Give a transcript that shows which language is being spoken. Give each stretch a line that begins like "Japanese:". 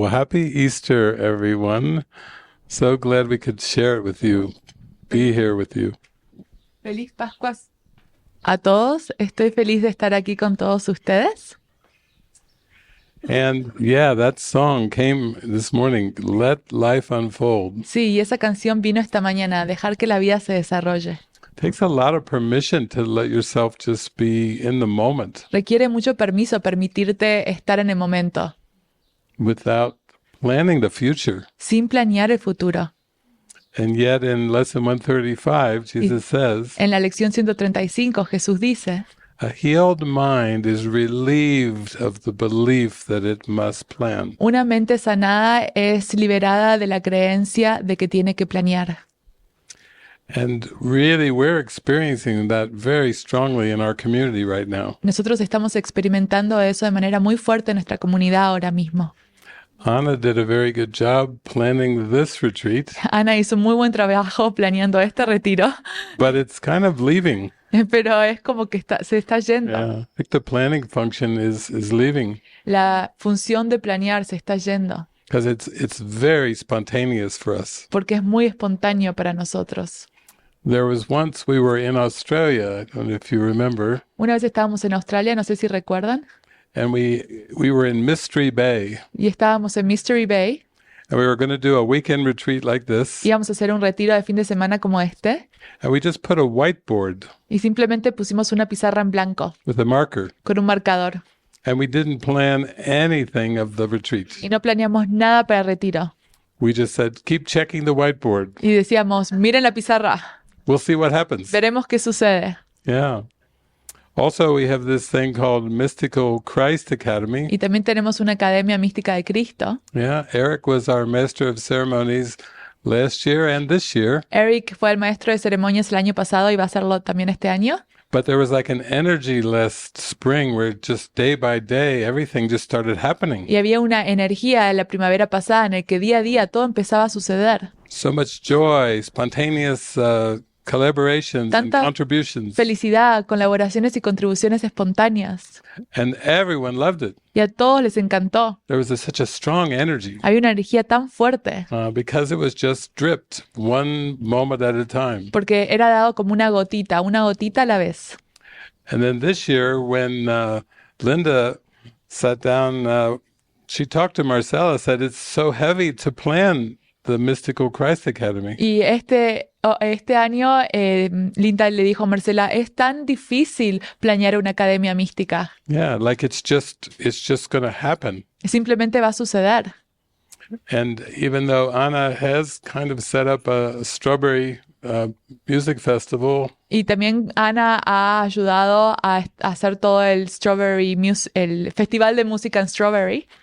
English: Well, happy Easter, everyone. So glad we could share it with you, be here with you.
Spanish: Feliz Pascuas a todos. Estoy feliz de estar aquí con todos ustedes.
English: And yeah, that song came this morning, Let Life Unfold.
Spanish: Sí, y esa canción vino esta mañana, dejar que la vida se desarrolle.
English: Takes a lot of permission to let yourself just be in the moment
Spanish: Requiere mucho permiso permitirte estar en el momento,
English: without planning the future.
Spanish: sin planear el futuro.
English: And yet in lesson 135, Jesus says,
Spanish: En la lección 135, Jesús dice,
English: a healed mind is relieved of the belief that it must plan.
Spanish: una mente sanada es liberada de la creencia de que tiene que planear.
English: And really, we're experiencing that very strongly in our community right now.
Spanish: Nosotros estamos experimentando eso de manera muy fuerte en nuestra comunidad ahora mismo.
English: Anna did a very good job planning this retreat,
Spanish: Ana hizo un muy buen trabajo planeando este retiro,
English: but it's kind of leaving.
Spanish: pero es como que se está yendo.
English: Yeah, I think the planning function is leaving
Spanish: La función de planear se está yendo,
English: because it's very spontaneous for us.
Spanish: porque es muy espontáneo para nosotros.
English: There was once we were in Australia, I don't know if you remember,
Spanish: Una vez estábamos en Australia, no sé si recuerdan,
English: and we were in Mystery Bay,
Spanish: y estábamos en Mystery Bay,
English: and we were going to do a weekend retreat like this,
Spanish: íbamos a hacer un retiro de fin de semana como este,
English: and we just put a whiteboard
Spanish: y simplemente pusimos una pizarra en blanco
English: with a marker,
Spanish: con un marcador,
English: and we didn't plan anything of the retreat.
Spanish: y no planeamos nada para el retiro.
English: We just said, keep checking the whiteboard.
Spanish: Y decíamos, miren la pizarra,
English: We'll see what happens.
Spanish: veremos qué sucede.
English: Yeah. Also, we have this thing called Mystical Christ Academy.
Spanish: Y también tenemos una academia mística de Cristo.
English: Yeah, Erik was our master of ceremonies last year and this year.
Spanish: Erik fue el maestro de ceremonias el año pasado y va a hacerlo también este año.
English: But there was like an energy last spring where just day by day, everything just started happening.
Spanish: Y había una energía en la primavera pasada en el que día a día todo empezaba a suceder.
English: So much joy, spontaneous collaborations and
Spanish: Tanta
English: contributions.
Spanish: Felicidad, colaboraciones y contribuciones espontáneas.
English: And everyone loved it.
Spanish: Y a todos les encantó.
English: There was such a strong energy
Spanish: Había una energía tan fuerte
English: because it was just dripped one moment at a time.
Spanish: porque era dado como una gotita a la vez.
English: And then this year, when Linda sat down, she talked to Marcella, said it's so heavy to plan the Mystical Christ Academy.
Spanish: Y este año Linda le dijo a Marcela, es tan difícil planear una academia mística.
English: Yeah, like it's just going to happen.
Spanish: Simplemente va a suceder.
English: And even though Anna has kind of set up a strawberry music festival,
Spanish: Y también Ana ha ayudado a hacer todo el el festival de música en Strawberry,